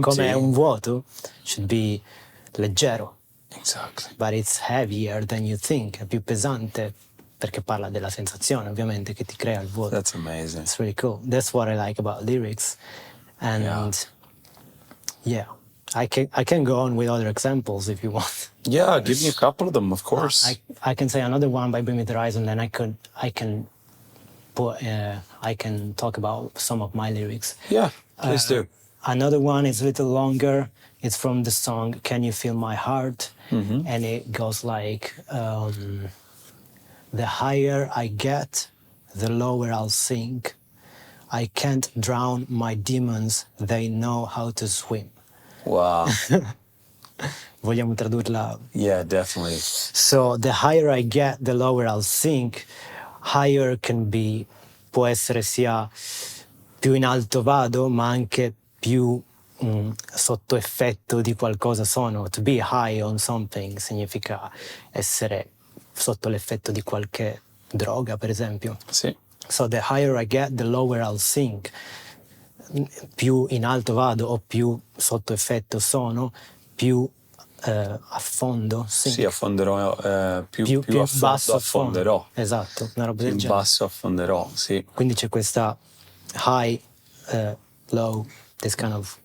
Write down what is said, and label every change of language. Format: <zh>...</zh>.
<it>come è un vuoto,</it> <en>should be</en> <it>leggero,</it> <en>Exactly. but it's heavier than you think, è più pesante perché parla della sensazione ovviamente che ti crea il vuoto. That's amazing. It's really cool. That's what I like about lyrics. And yeah, I can go on with other examples if you want. Yeah, give me a couple of them, of course. I can say another one by Bring Me the Horizon, then I can talk about some of my lyrics. Yeah, please do. Another one is a little longer. It's from the song "Can You Feel My Heart," Mm-hmm. and it goes like, "The higher I get, the lower I'll sink. I can't drown my demons, they know how to swim." Wow.</en> <it>Vogliamo tradurla?</it> <en>Yeah, definitely. So, the higher I get, the lower I'll sink. Higher can be,</en> <it>può essere sia più in alto vado, ma anche più sotto effetto di qualcosa sono.</it> <en>To be high on something</en> <it>significa essere sotto l'effetto di qualche droga, per esempio. Sì.</it> <en>So the higher I get, the lower I'll sink.</en> <it>Più in alto vado o più sotto effetto sono, più affondo.</it> <en>Sink.</en> <it>Sì, affonderò, più basso affonderò. Esatto, una roba del Più genere. basso affonderò, sì. Quindi c'è questa</it> <en>high, low, this kind of</en>